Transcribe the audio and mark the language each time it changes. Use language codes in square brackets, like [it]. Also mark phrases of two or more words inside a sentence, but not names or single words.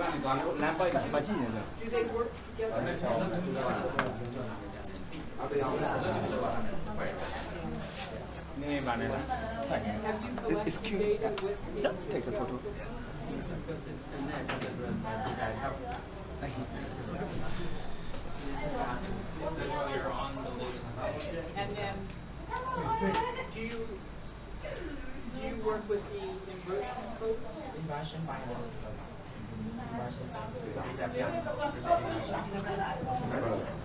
[en] they work together? Have you collected data with Takes a photo. [my] Syscal system နဲ့ပတ်သက်ပြီးဒါထောက် [en] This is how you're on the latest version. And then, do you work with the inversion codes? [my] inversion ပိုင်းတော့ inversion ဆိုတာဒါပြန်